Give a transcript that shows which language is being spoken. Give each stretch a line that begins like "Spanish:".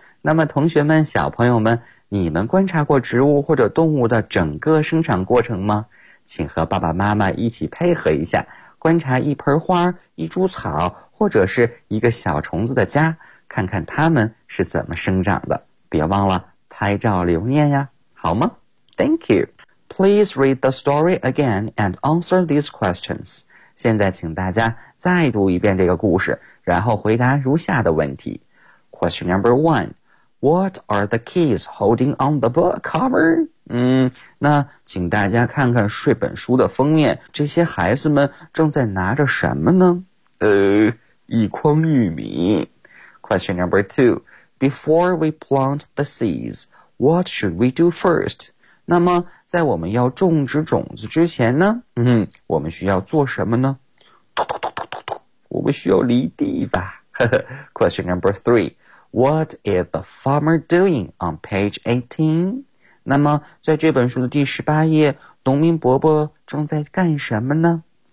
Chinese: 那么同学们、小朋友们，你们观察过植物或者动物的整个生长过程吗？请和爸爸妈妈一起配合一下，观察一盆花、一株草或者是一个小虫子的家，看看它们是怎么生长的。别忘了拍照留念呀，好吗？
English: Thank you. Please read the story again and answer these questions.
Chinese: 现在请大家再读一遍这个故事，然后回答如下的问题。
English: Question number one,What are the keys holding on the book cover?
Chinese: 那请大家看看睡本书的封面，这些孩子们正在拿着什么呢？一筐玉米。
English: Question number two. Before we plant the seeds, what should we do first?
Chinese: 那么在我们要种植种子之前呢？我们需要做什么呢？突突突突突突，我们需要犁地吧。
English: Question number three. What is the farmer doing on page 18?
Chinese: 那么在这本书的第十八页，农民伯伯正在干什么呢？